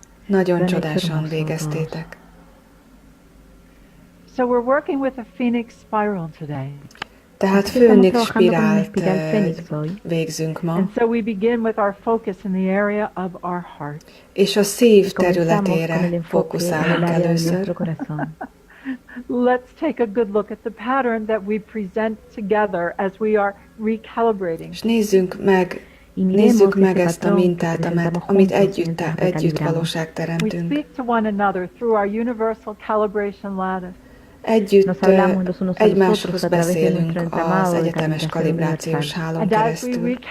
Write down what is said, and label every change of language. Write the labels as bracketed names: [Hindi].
[Hungarian] Nagyon csodásan végeztétek. [English] So we're working with a phoenix spiral today. [Hungarian] Tehát főnix spirált végzünk ma. [English] And so we begin with our focus in the area of our heart. [Hungarian] És a szív területére fókuszálunk először. [English] Let's take a good look at the pattern that we present together as we are recalibrating. [Hungarian] És nézzük meg ezt a mintát, amit együtt valóságteremtünk. [English] We speak to one another through our universal calibration lattice. [Hungarian] Együtt egymáshoz beszélünk az egyetemes kalibrációs hálón keresztül.